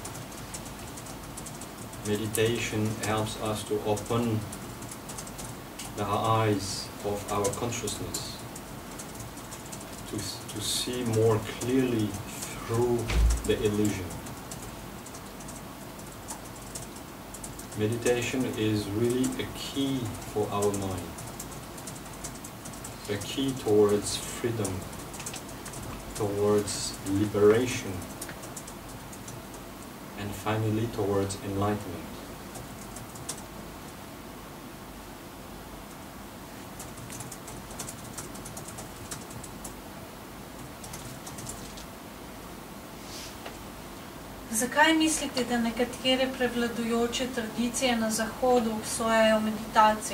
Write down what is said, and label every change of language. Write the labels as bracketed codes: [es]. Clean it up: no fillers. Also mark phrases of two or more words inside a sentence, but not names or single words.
[en] Meditation helps us to open the eyes of our consciousness, to see more clearly through the illusion. Meditation is really a key for our mind, a key towards freedom, towards liberation, and finally towards enlightenment. [sl] Zakaj mislite, da nekatere prevladujoče tradicije na Zahodu obsojajo meditacijo?